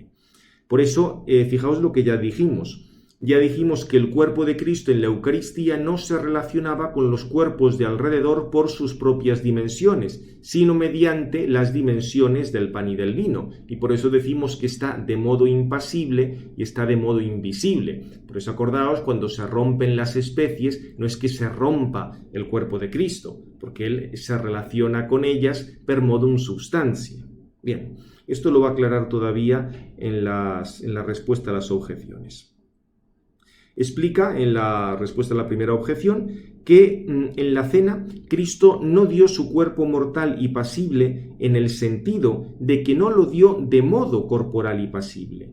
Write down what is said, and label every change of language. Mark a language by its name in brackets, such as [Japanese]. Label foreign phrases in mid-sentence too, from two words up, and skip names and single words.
[Spanish] Por eso, fijaos lo que ya dijimos. Ya dijimos que el cuerpo de Cristo en la Eucaristía no se relacionaba con los cuerpos de alrededor por sus propias dimensiones, sino mediante las dimensiones del pan y del vino. Y por eso decimos que está de modo impasible y está de modo invisible. Por eso acordaos, cuando se rompen las especies, no es que se rompa el cuerpo de Cristo, porque Él se relaciona con ellas [Latin] per modum substantia. [Spanish] Bien, esto lo va a aclarar todavía en la respuesta a las objeciones. Explica en la respuesta a la primera objeción que en la cena Cristo no dio su cuerpo mortal y pasible en el sentido de que no lo dio de modo corporal y pasible.